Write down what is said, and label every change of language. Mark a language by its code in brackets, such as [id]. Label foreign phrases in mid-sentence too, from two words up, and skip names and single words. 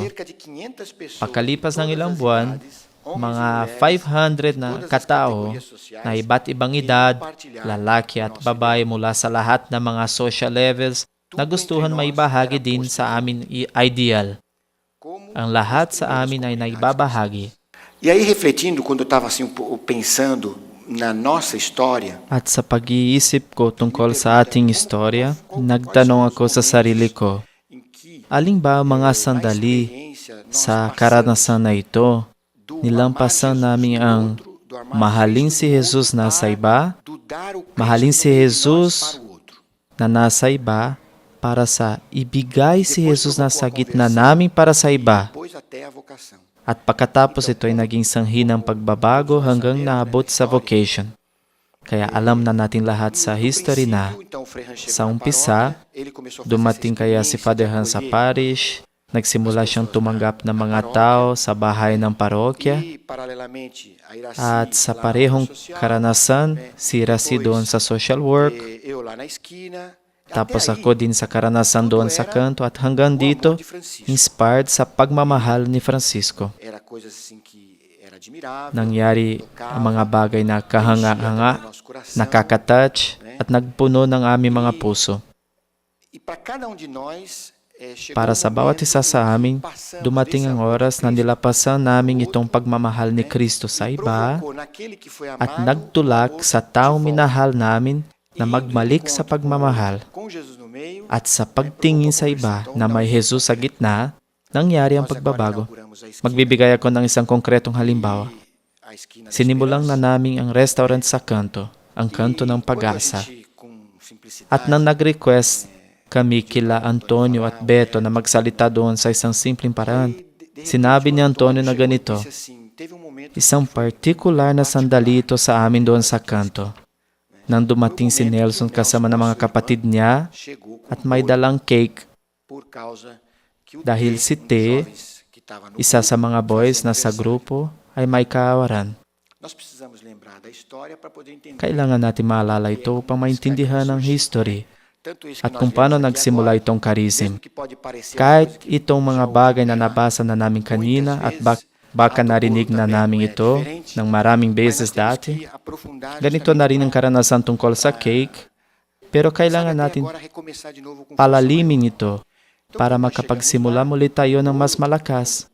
[tl] Pagkalipas ng ilang buwan, mga 500 na katao na iba't ibang edad, lalaki at babae mula sa lahat ng mga [en] social levels, [tl] nagustuhan maibahagi din sa amin ideal. Ang lahat sa amin ay naibabahagi. [pt] E aí, refletindo, quando eu estava assim, pensando na nossa história, [tl] At sa pag-iisip ko tungkol sa ating istorya, nagtanong ako sa sarili ko, alin ba ang mga sandali sa karanasan na ito? Nilampasan namin ang mahalin si Jesus nasa iba, mahalin si Jesus na nasa iba, para sa ibigay si Jesus nasa gitna namin para sa iba. [pt] depois até a vocação. [tl] At pagkatapos ito ay naging sanhi ng pagbabago hanggang naabot sa vocation. Kaya alam na natin lahat sa history na sa umpisa, dumating kaya si Father Hans sa parish, nagsimula siyang tumanggap ng mga tao sa bahay ng parokya, at sa parehong karanasan, si Iracy doon sa [en] social work, [pt] eu lá na esquina, [tl] tapos ako din sa karanasan doon sa kanto, at hanggang dito, inspired sa pagmamahal ni Francisco. [pt] era coisas assim que era admirável. [tl] Nangyari ang mga bagay na kahanga-hanga, nakakatouch, at nagpuno ng aming mga puso. [pt] E para cada de nós, chegou [tl] Para sa bawat isa sa amin, dumating ang oras na nilapasan namin itong pagmamahal ni Kristo sa iba at nagtulak sa taong minahal namin na magmalik sa pagmamahal. [pt] com Jesus no meio. [tl] At sa pagtingin sa iba na may Jesus sa gitna, nangyari ang pagbabago. Magbibigay ako ng isang konkretong halimbawa. [pt] A esquina da [tl] Sinimulan na namin ang restaurant sa kanto, ang kanto ng pag-asa. [pt] com simplicidade. [tl] At nang nag-request kami kila Antonio at Beto na magsalita doon sa isang simpleng paraan, sinabi ni Antonio na ganito, [pt] Assim, teve momento [tl] isang partikular na sandali ito sa amin doon sa kanto. Nang dumating si Nelson kasama ng mga kapatid niya [pt] chegou [tl] at may dalang cake [pt] por causa que o [tl] dahil si T, [pt] que estava no [tl] isa sa mga boys na sa grupo, ay may kaawaran. [pt] Nós precisamos lembrar da história para poder entender [tl] Kailangan natin maalala ito upang maintindihan ang history [pt] tanto isso [tl] at kung paano nagsimula itong charism. [pt] que pode parecer [tl] Kahit itong mga bagay na nabasa na namin kanina at baka narinig na namin ito ng maraming beses dati, [pt] aprofundar [tl] ganito na rin ang karanasan tungkol sa cake, pero kailangan natin [pt] agora recomeçar de novo com [tl] palalimin ito para makapagsimula muli tayo ng mas malakas.